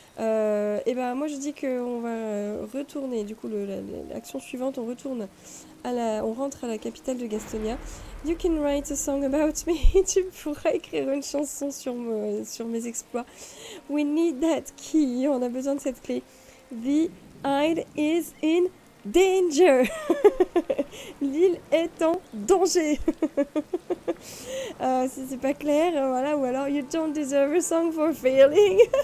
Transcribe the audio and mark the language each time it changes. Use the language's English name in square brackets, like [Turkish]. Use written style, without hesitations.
[French] Et ben moi je dis qu'on va retourner. Du coup, l'action suivante, on rentre à la capitale de Gastonia. [English] You can write a song about me. [French] Tu pourras écrire une chanson sur mes exploits. [English] We need that key. [French] On a besoin de cette clé. [English] The Isle is in danger. [French] L'île est en danger. Si c'est pas clair, voilà. Ou alors, [English] you don't deserve a song for failing.